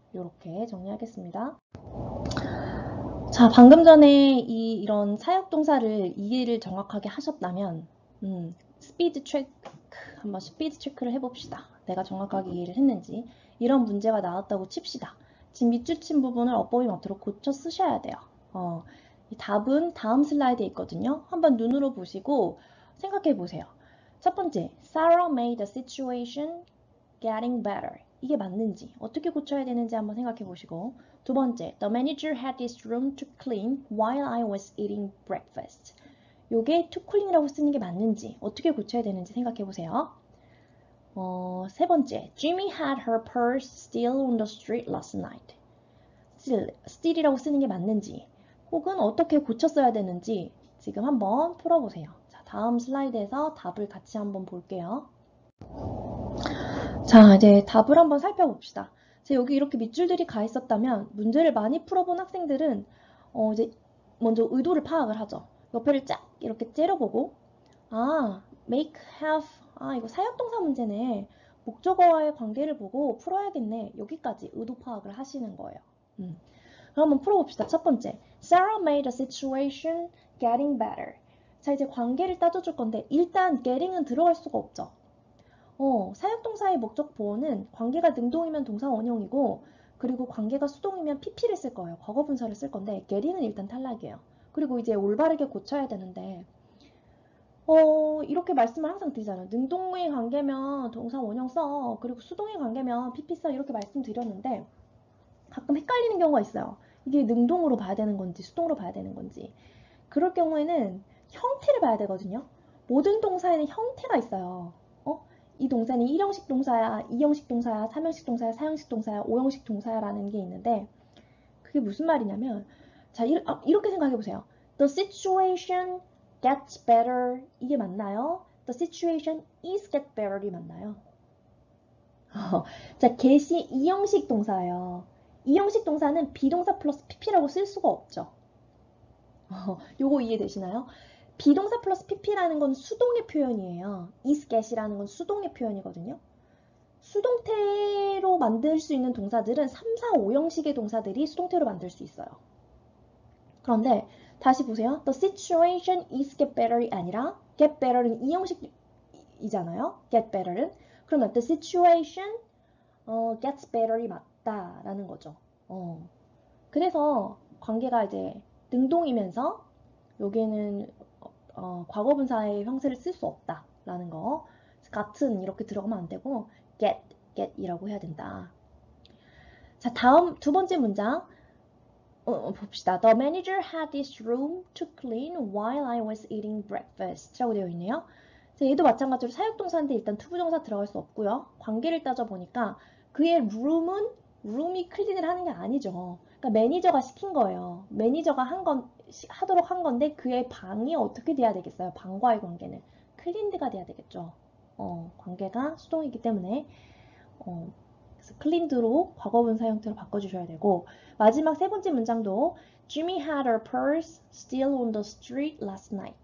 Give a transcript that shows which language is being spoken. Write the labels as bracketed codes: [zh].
[ko] 이렇게 정리하겠습니다. 자, 방금 전에 이런 사역동사를 이해를 정확하게 하셨다면 스피드 체크, 한번 스피드 체크를 해봅시다. 내가 정확하게 이해를 했는지. 이런 문제가 나왔다고 칩시다. 지금 밑줄 친 부분을 어법이 맞도록 고쳐 쓰셔야 돼요. 이 답은 다음 슬라이드에 있거든요. 한번 눈으로 보시고 생각해 보세요. 첫 번째, [en] Sarah made the situation getting better. [ko] 이게 맞는지, 어떻게 고쳐야 되는지 한번 생각해 보시고. 두 번째, [en] The manager had this room to clean while I was eating breakfast. [ko] 요게 to clean이라고 쓰는 게 맞는지, 어떻게 고쳐야 되는지 생각해 보세요. 세 번째, [en] Jimmy had her purse still on the street last night. [ko] still이라고 쓰는 게 맞는지, 혹은 어떻게 고쳤어야 되는지 지금 한번 풀어보세요. 자, 다음 슬라이드에서 답을 같이 한번 볼게요. 자, 이제 답을 한번 살펴봅시다. 여기 이렇게 밑줄들이 가 있었다면 문제를 많이 풀어본 학생들은 이제 먼저 의도를 파악을 하죠. 옆에를 쫙 이렇게 째려보고 make, have, 이거 사역동사 문제네. 목적어와의 관계를 보고 풀어야겠네. 여기까지 의도 파악을 하시는 거예요. 그럼 한번 풀어봅시다. 첫 번째, [en] Sarah made the situation getting better. [ko] 자, 이제 관계를 따져줄 건데 일단 getting은 들어갈 수가 없죠. 사역동사의 목적 보호는 관계가 능동이면 동사 원형이고 그리고 관계가 수동이면 pp를 쓸 거예요. 과거분사를 쓸 건데 getting은 일단 탈락이에요. 그리고 이제 올바르게 고쳐야 되는데 이렇게 말씀을 항상 드리잖아요. 능동의 관계면 동사 원형 써. 그리고 수동의 관계면 PP 써. 이렇게 말씀드렸는데 가끔 헷갈리는 경우가 있어요. 이게 능동으로 봐야 되는 건지 수동으로 봐야 되는 건지. 그럴 경우에는 형태를 봐야 되거든요. 모든 동사에는 형태가 있어요. 이 동사는 1형식 동사야, 2형식 동사야, 3형식 동사야, 4형식 동사야, 5형식 동사야 라는 게 있는데 그게 무슨 말이냐면 자, 이렇게 생각해 보세요. [en] The situation gets better [ko] 이게 맞나요? [en] The situation is get better이 [ko] 맞나요? 자, get이 2형식 동사예요. 2형식 동사는 비동사 플러스 pp라고 쓸 수가 없죠. 요거 이해되시나요? 비동사 플러스 pp라는 건 수동의 표현이에요. is get이라는 건 수동의 표현이거든요. 수동태로 만들 수 있는 동사들은 3, 4, 5형식의 동사들이 수동태로 만들 수 있어요. 그런데 다시 보세요. [en] The situation is get better [ko] 이 아니라 get better은 2형식이잖아요. get better는. 그러면 [en] the situation gets better이 [ko] 맞다라는 거죠. 그래서 관계가 이제 능동이면서 여기에는 과거분사의 형태를 쓸 수 없다라는 거. 같은 이렇게 들어가면 안 되고 get이라고 해야 된다. 자, 다음 두 번째 문장 봅시다. [en] The manager had this room to clean while I was eating breakfast [ko] 라고 되어 있네요. 자, 얘도 마찬가지로 사역동사인데 일단 투부정사 들어갈 수 없고요. 관계를 따져보니까 그의 룸이 클린을 하는 게 아니죠. 그러니까 매니저가 시킨 거예요. 매니저가 하도록 한 건데 그의 방이 어떻게 돼야 되겠어요? 방과의 관계는 클린드가 돼야 되겠죠. 관계가 수동이기 때문에 그래서 클린드로 과거분사 형태로 바꿔주셔야 되고 마지막 세 번째 문장도 [en] Jimmy had her purse still on the street last night.